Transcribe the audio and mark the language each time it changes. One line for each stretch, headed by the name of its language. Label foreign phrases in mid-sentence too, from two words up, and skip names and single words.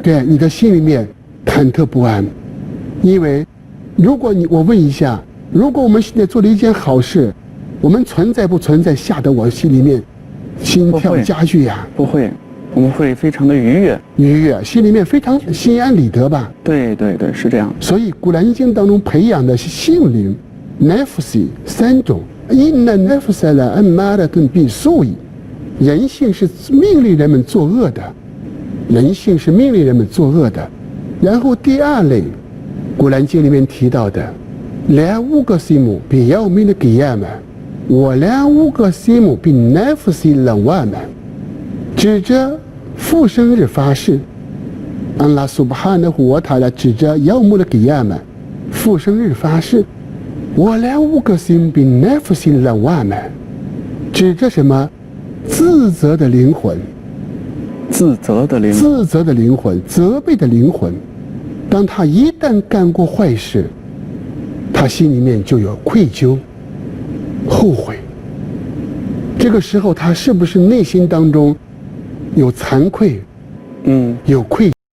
Chinese: 对，你的心里面忐忑不安，因为如果我问一下，如果我们现在做了一件好事，我们存在不存在吓得我心里面心跳加剧呀？不会，我们会非常的愉悦，心里面非常心安理得吧？对对对，是这样。所以《古兰经》当中培养的性灵 nafsi 3种
Arabic: إن النفس لأمارة بالسوء,
Chinese: 人性是命令人们作恶的，然后第二类，《古兰经》里面提到的
Arabic: لا أقسم بيوم القيامة ولا أقسم بالنفس اللوامة,
Chinese: 指着复生日发誓。
Arabic: الله سبحانه وتعالى
Chinese: 指着
Arabic: يوم القيامة
Chinese: 复生日发誓。
Arabic: ولا أقسم بالنفس اللوامة,
Chinese: 指着什么？自责的灵魂，责备的灵魂。当他一旦干过坏事，他心里面就有愧疚、后悔。这个时候，他是不是内心当中有惭愧？有愧疚？